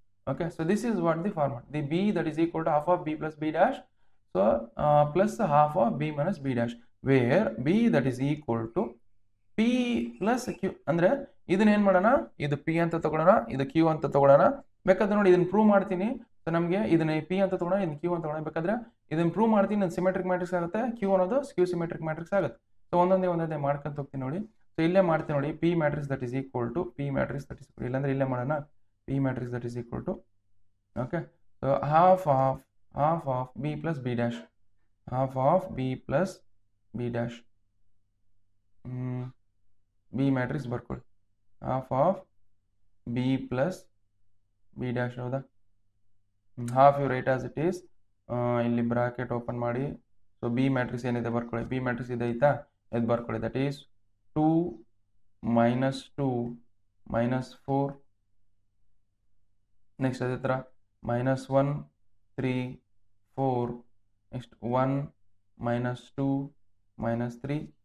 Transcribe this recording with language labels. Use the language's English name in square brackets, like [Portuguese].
[English] Okay, so this is what the format, the b that is equal to half of b plus b dash, so plus half of b minus b dash, where b that is equal to p plus q. [Kannada] ಅಂದ್ರೆ ಇದನ್ನ ಏನು ಮಾಡೋಣ, ಇದು p ಅಂತ ತಗೊಳ್ಳೋಣ, ಇದು q ಅಂತ ತಗೊಳ್ಳೋಣ. ಬೇಕಾದ್ರೆ ನೋಡಿ ಇದನ್ನ ಪ್ರೂವ್ ಮಾಡ್ತೀನಿ. ಸೊ ನಮಗೆ ಇದನ್ನ p ಅಂತ ತಗೊಳ್ಳೋಣ, ಇದನ್ನ q ಅಂತ ತಗೊಳ್ಳೋಣ. ಬೇಕಾದ್ರೆ ಇದನ್ನ ಪ್ರೂವ್ ಮಾಡ್ತೀನಿ, ನನ್ನ ಸಿಮೆಟ್ರಿಕ್ ಮ್ಯಾಟ್ರಿಕ್ಸ್ ಆಗುತ್ತೆ, q ಅನ್ನೋದು ಸ್ಕ್ಯೂ ಸಿಮೆಟ್ರಿಕ್ ಮ್ಯಾಟ್ರಿಕ್ಸ್ ಆಗುತ್ತೆ. ಸೊ ಒಂದೊಂದೇ ಮಾಡ್ಕೊಂತ ಹೋಗ್ತೀನಿ ನೋಡಿ. ಸೊ ಇಲ್ಲೇ ಮಾಡ್ತೀನಿ ನೋಡಿ, [English] p matrix that is [Kannada] equal to p matrix that is, ಇಲ್ಲಾಂದ್ರೆ ಇಲ್ಲೇ ಮಾಡೋಣ, [English] p matrix that is equal to, okay, so half of b plus b dash, half of b plus b dash, [Kannada] b matrix ಬರ್ಕೊಳ್ಳಿ, half of b plus b dash ಹೌದಾ, [English] half you write as it is, [Kannada] ಇಲ್ಲಿ bracket open ಮಾಡಿ. So b matrix ಏನಿದೆ ಬರ್ಕೊಳ್ಳಿ, b matrix ಇದೆ ಆಯ್ತಾ, ಇದು ಬರ್ಕೊಳ್ಳಿ, that is 2 - 2 - 4. ನೆಕ್ಸ್ಟ್ ಅದೇ ಥರ -1 3 4, ನೆಕ್ಸ್ಟ್ 1 - 2 -3.